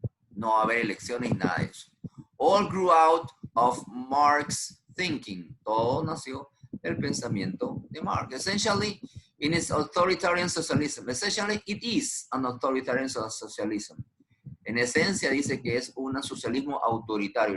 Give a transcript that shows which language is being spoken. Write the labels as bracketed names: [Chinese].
[Spanish] No va a haber elecciones, nada de eso. [English] All grew out of Marx thinking. [Spanish] Todo nació del pensamiento de Marx. [English] Essentially, in its authoritarian socialism. Essentially, it is an authoritarian socialism. [Spanish] En esencia dice que es un socialismo autoritario.